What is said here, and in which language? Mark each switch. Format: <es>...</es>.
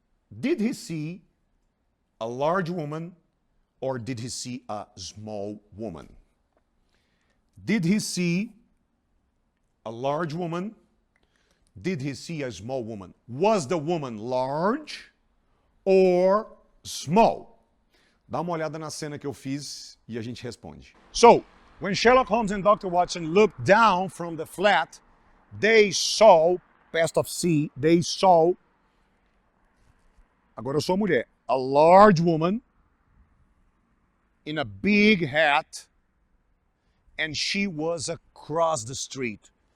<en>Did he see a large woman or did he see a small woman? Did he see a large woman? Did he see a small woman? Was the woman large or small?</en> <pt>Dá uma olhada na cena que eu fiz e a gente responde.</pt> <en>So, when Sherlock Holmes and Dr. Watson looked down from the flat, they saw, past of see, they saw,</en> <pt>agora eu sou a mulher,</pt> <en>a large woman in a big hat, and she was across the street.</en>